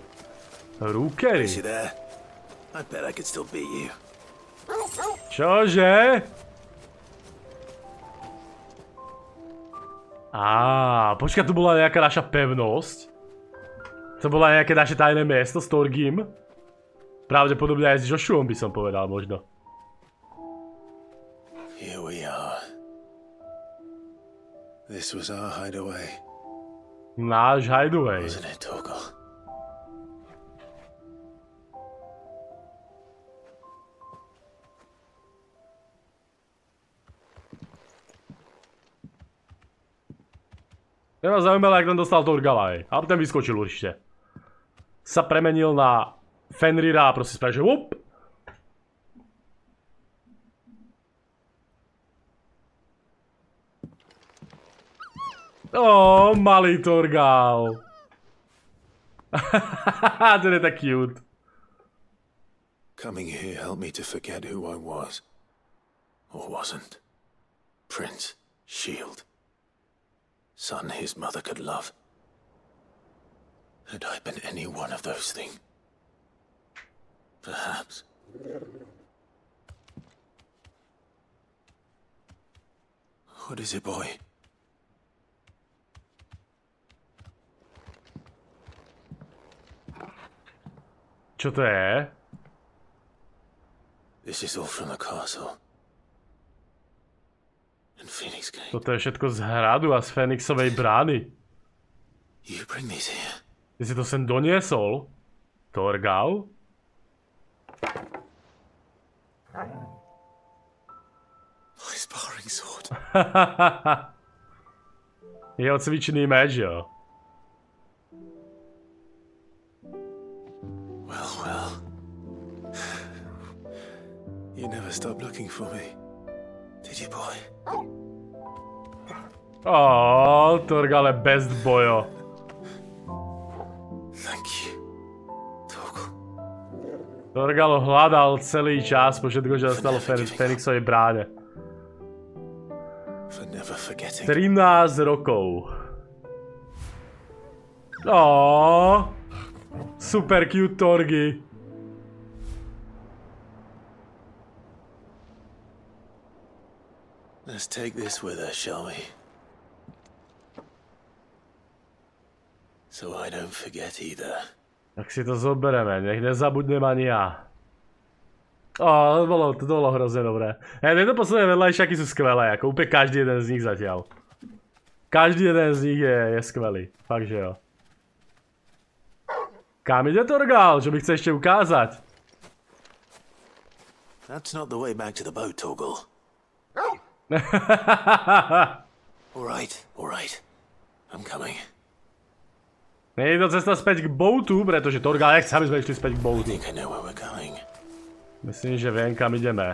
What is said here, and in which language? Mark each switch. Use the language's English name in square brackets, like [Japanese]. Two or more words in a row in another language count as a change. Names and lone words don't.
[Slovak] Rúkery. Čože? Počkaj, tu bola nejaká naša pevnosť. To bola nejaké naše tajné miesto s Torgim. Pravdepodobne aj s Joshuom by som povedal možno. [English] Here we are. This was our hideaway. [Slovak] Náš hideaway. [English] Wasn't it, Torgal? [Slovak] Mňa ma zaujímalo, jak ten dostal Torgala, hej. Ale ten vyskočil určite. Sa premenil na Fenrira a proste spravil, že whoop. Malý Torgal. Ten je tak cute. [English] Coming here helped me to forget who I was. Or wasn't. Prince, shield. Son his mother could love. Had I been any one of those things? Perhaps. What is it, boy? [Slovak] Čo to je? [English] This is all from the castle. And Phoenix Gate. [Slovak] Toto je všetko z hradu a z Fénixovej brány. [English] You bring these here. [Slovak] Ty si to sem doniesol? Torgal? [English] My sparring sword. [Slovak] Jeho cvičný meč, jo. [English] Well. You never stopped looking for me, did you, boy? [Slovak] Torgale best bojo. [English] Thank you, Torgal. [Slovak] Torgal ho hľadal celý čas, po všetko, že dostalo v Fénixovej bráne. 13 rokov. Super cute Torgy. [English] Let's take this with us, shall we? So I don't forget either. [Slovak] Tak si to zobereme, nech nezabudnem ani ja. To bolo hrozne dobré. Tieto posledné vedľajšiaky sú skvelé, ako úplne každý jeden z nich zatiaľ. Každý jeden z nich je skvelý, fakt že jo. Kam ide Torgal? Čo by chce ešte ukázať? [English] That's not the way back to the boat, Torgal. Alright. I'm coming. [Slovak] Nie je to cesta späť k boatu, pretože Torgal nechce, aby sme išli späť k boatu. Myslím, že viem, kam ideme.